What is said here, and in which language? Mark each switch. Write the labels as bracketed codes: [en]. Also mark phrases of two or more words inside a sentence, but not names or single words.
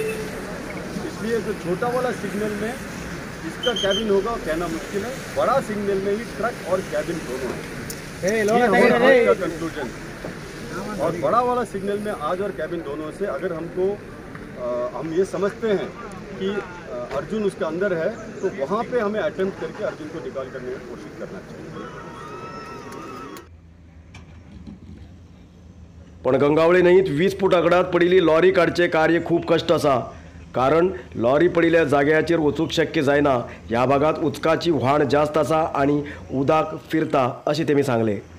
[hi] इसलिए जो छोटा वाला सिग्नल में इसका कैबिन होगा कहना मुश्किल है, बड़ा सिग्नल में ही ट्रक और कैबिन दोनों है। ये हमारा आज का कंक्लूजन। और बड़ा वाला सिग्नल में आज और कैबिन दोनों से अगर हमको हम ये समझते हैं कि अर्जुन उसके अंदर है, तो वहाँ पे हमें अटेम्प्ट करके अर्जुन को निकाल करने की कोशिश करना चाहिए। [kok] पण गंगावळी न्हंयत 20 फूट अगडात पडिल्ली लॉरी काडचे कार्य खूप कष्ट आसा, कारण लॉरी पडिल्ल्या जाग्याचेर वचूंक शक्य जायना। ह्या भागात उदकाची व्हाण जास्त आसा आणि उदक फिरता अशें तेमी सांगले।